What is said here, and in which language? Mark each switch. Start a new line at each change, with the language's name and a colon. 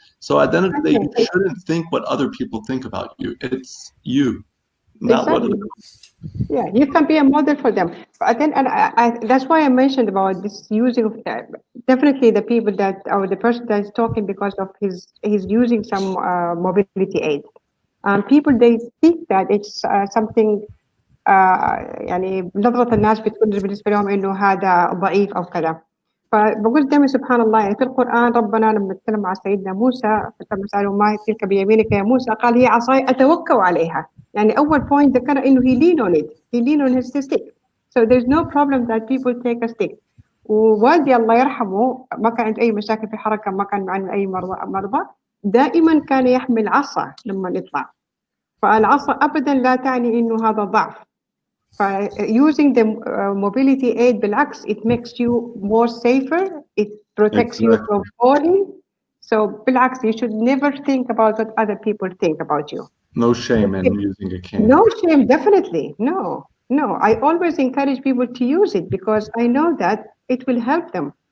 English: So at the end of the day, you shouldn't think what other people think about you. It's you, not what other people. Yeah, you can be a model for them. But then, and I that's why I mentioned about this using of definitely the people that, or the person that is talking because of he's using some mobility aid. People they think that it's something
Arabic: يعني نظرة الناس بتكون بالنسبة لهم إنه هذا ضعيف أو كذا. فبقول دائما سبحان الله، يعني في القرآن ربنا لما نتكلم مع سيدنا موسى لما سألوا ما تلك بيمينك يا موسى قال هي عصاي أتوكل عليها. يعني أول
English: point
Arabic: ذكر إنه
English: he lean on it, he lean on his stick. So there's no problem that people take a stick.
Arabic: ووالدي الله يرحمه ما كان عنده أي مشاكل في الحركة، ما كان عنده أي مرضى، دائما كان يحمل عصا لما يطلع. فالعصا أبدا لا تعني إنه هذا ضعف.
English: Using the mobility aid
Arabic: بالعكس,
English: it makes you more safer, it protects you from falling. So
Arabic: بالعكس,
English: you should never think about what other people think about you. No shame in using a cane. No shame, definitely. No. I always encourage people to use it because I know that it will help them.